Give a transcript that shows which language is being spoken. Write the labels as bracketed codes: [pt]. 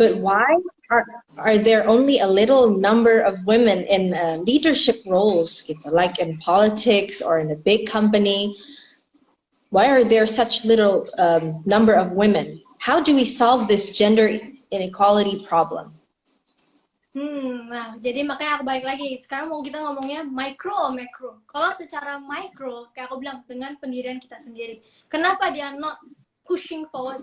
[en] But why are there only a little number of women in leadership roles, [id] gitu, [en] like in politics or in a big company? Why are there such little number of women? How do we solve this gender inequality problem? [id] Nah, jadi makanya aku balik lagi. Sekarang mau kita ngomongnya micro atau macro. Kalau secara micro, kayak aku bilang, dengan pendirian kita sendiri. Kenapa dia [en] not pushing forward?